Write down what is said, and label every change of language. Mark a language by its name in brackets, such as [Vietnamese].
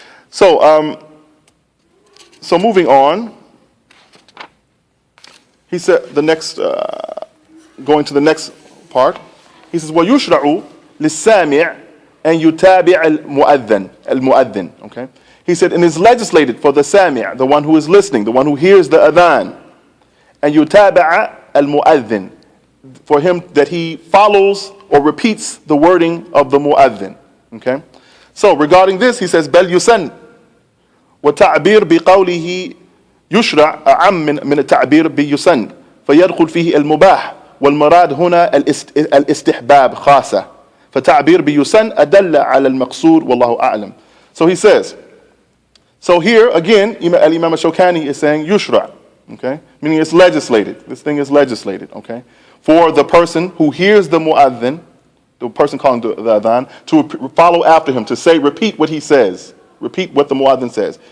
[English] So moving on, he said going to the next part, he says, [Arabic] وَيُشْرَعُ لِلسَّامِعِ أَنْ يُتَابِعَ الْمُؤَذِّنِ. [English] Okay. He said, and it's legislated for the sami', the one who is listening, the one who hears the adhan, and yutaba'a al-mu'adhin, for him that he follows or repeats the wording of the mu'adhin. Okay? [Arabic] So regarding this, he says, بل يسن وتعبير بقوله يشرع أعم من التعبير بيسن فيدخل فيه المباح والمراد هنا الاستحباب خاصة فتعبير بيسن أدل على المقصود والله أعلم. [English] So he says, so here again, Al-Imaam Ash-Shawkaanee is saying yushra, okay, meaning it's legislated. This thing is legislated, okay, for the person who hears the mu'adhin, the person calling the adhan, to follow after him, to say, repeat what he says, repeat what the mu'adhin says.